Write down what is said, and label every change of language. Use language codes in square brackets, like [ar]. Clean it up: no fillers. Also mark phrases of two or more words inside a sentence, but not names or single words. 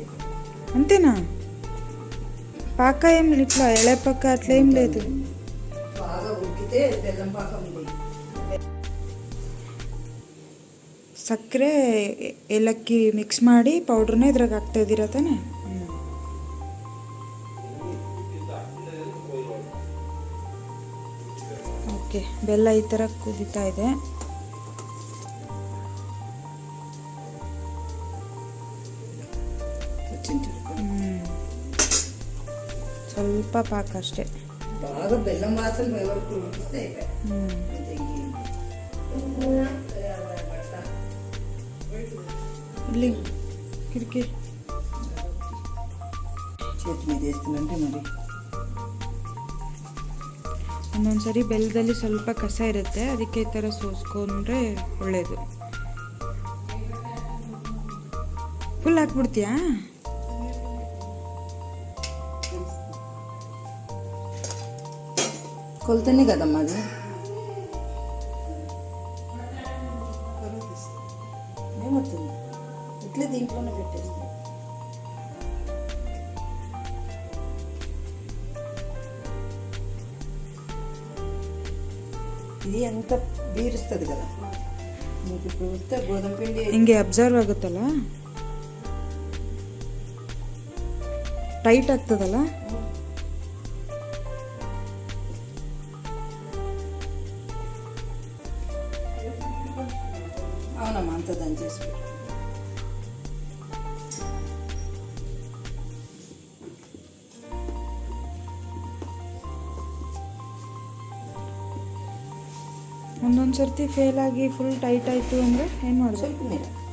[te] అంతేనా? పాక ఏం ఇట్లా ఎಳೆ పక్క అట్లా ఏం లేదు? బాగా ఉడికితే బెల్లం పాకం ఉంది. [kn] ಸಕ್ಕರೆ ಏಲಕ್ಕಿ ಮಿಕ್ಸ್ ಮಾಡಿ ಪೌಡ್ರನ್ನ ಇದ್ರಾಗ ಹಾಕ್ತಾ ಇದ್ದೀರಾ ತಾನೆ? ಓಕೆ, ಬೆಲ್ಲ ಈ ಥರ ಕುದೀತಾ ಇದೆ. ಸ್ವಲ್ಪ ಪಾಕ ಅಷ್ಟೇ, [te] బాగా బెల్లం వాసన వరకు ఉడికిస్తే [kn] ಇಲ್ಲಿ ಕಿರಿಕಿ [te] చేతి మీద వేస్తుందంటే మరి [kn] ಒಂದೊಂದ್ಸರಿ ಬೆಲ್ಲದಲ್ಲಿ ಸ್ವಲ್ಪ ಕಸ ಇರುತ್ತೆ, ಅದಕ್ಕೆ ಈ ಥರ ಸೋಸ್ಕೊಂಡ್ರೆ ಒಳ್ಳೇದು. ಫುಲ್ ಹಾಕ್ಬಿಡ್ತೀಯಾ? [te] కొలతనే కదమ్మా అది. ఏమవుతుంది ఇట్లే దీంట్లోనే పెట్టేస్తాం. ఇది ఎంత బీరుస్తుంది కదా మీకు. ఇప్పుడు వస్తే గోధుమ పిండి [kn] ಹಿಂಗೆ ಅಬ್ಸರ್ವ್ ಆಗುತ್ತಲ್ಲ, ಟೈಟ್ ಆಗ್ತದಲ್ಲ. [te] అవునమ్మా, అంత దంచేసి పెట్టు. [kn] ಒಂದೊಂದು ಸರ್ತಿ ಫೇಲ್ ಆಗಿ [en] full tight [kn] ಆಯಿತು ಅಂದರೆ ಏನು ಮಾಡೋದು? ಸ್ವಲ್ಪ ನೀರು